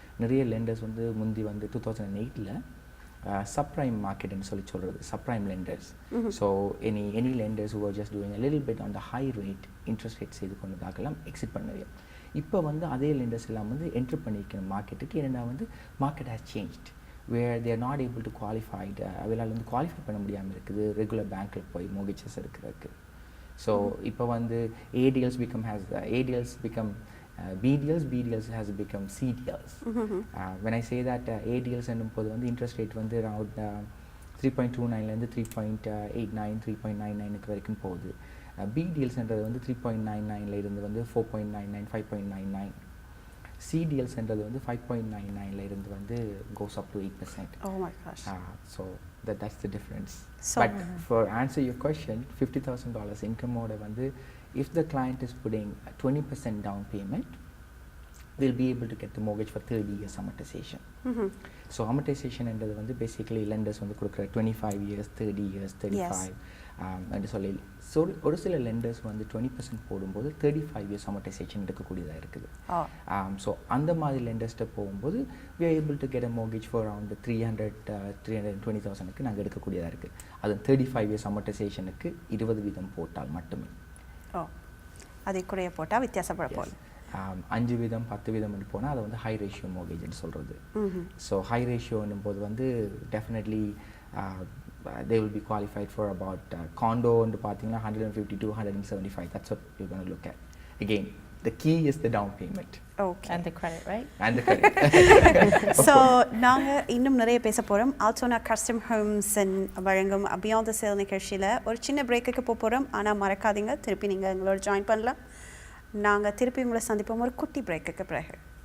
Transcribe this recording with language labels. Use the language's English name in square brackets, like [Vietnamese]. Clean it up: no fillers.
[Tamil] நிறைய லெண்டர்ஸ் வந்து முந்தி வந்து 2008 [English] subprime market and [Tamil] சொல்றது subprime lenders. [English] So any lenders who are just doing a little bit on the high rate interest rates [Tamil] இது கொண்டதாகலாம் exit பண்ணவே. இப்போ வந்து அதே lenders எல்லாம் வந்து என்ட்ரு பண்ணிக்கிற மார்க்கெட்டுக்கு ஏன்னா வந்து [English] market has changed where they are not able to qualify. [Tamil] அவங்களால வந்து குவாலிஃபை பண்ண முடியாமல் இருக்குது ரெகுலர் பேங்க்கில் போய் mortgages இருக்கிறதுக்கு. [English] So [Tamil] இப்போ வந்து [English] ADLs become BDLs has become CDLs. When I say that ADLs என்னும்போது வந்து interest rate வந்து around 3.29 3.89 3.99 வரைக்கும் போகுது. [Tamil] BDLs என்றது வந்து 3.99 இருந்து வந்து 4.99 5.99. CDLs என்றது வந்து 5.99 இருந்து வந்து goes up to 8%. [English] Oh my gosh. So that's the difference. So, but for answer your question, $50,000 [Tamil] income ஓட வந்து [English] if the client is putting 20% down payment, we'll be able to get the mortgage for 30 years amortization. [Tamil] So amortization என்றது வந்து basically lenders வந்து கொடுக்குற 25 years 30 years 35. என்று சொல்லி ஒரு சில லெண்டர்ஸ் வந்து 20% போடும்போது 35 years amortization எடுக்கக்கூடியதாக இருக்குது. ஸோ அந்த மாதிரி லெண்டர்ஸ்ட்டை போகும்போது [English] we are able to get a mortgage for around 320,000க்கு [Tamil] நாங்கள் எடுக்கக்கூடியதாக இருக்குது. அது 35 years amortizationக்கு 20% போட்டால் மட்டுமே. அதை கூட போட்டால் வித்தியாசப்பட போகுது. 5% 10% போனால் அதை வந்து ஹை ரேஷியோ மோர்கேஜ்னு சொல்கிறது. ஸோ ஹை ரேஷியோன்னும் போது வந்து definitely [English] they will be qualified for about condo [Tamil] and பார்த்தீங்கன்னா 150 to 175. [English] That's what you're going to look at. Again, the key is the down payment. Okay. And the credit, right? And the credit. [Tamil] So நாங்கள் இன்னும் நிறைய பேச போகிறோம். Altona Custom Homes வழங்கும் Beyond the Sale நிகழ்ச்சியில் ஒரு சின்ன பிரேக்குக்கு போகிறோம். ஆனால் மறக்காதீங்க, திருப்பி நீங்கள் எங்களோட ஜாயின் பண்ணலாம். நாங்கள் திருப்பி உங்களை சந்திப்போம் ஒரு குட்டி பிரேக்குக்கு பிறகு.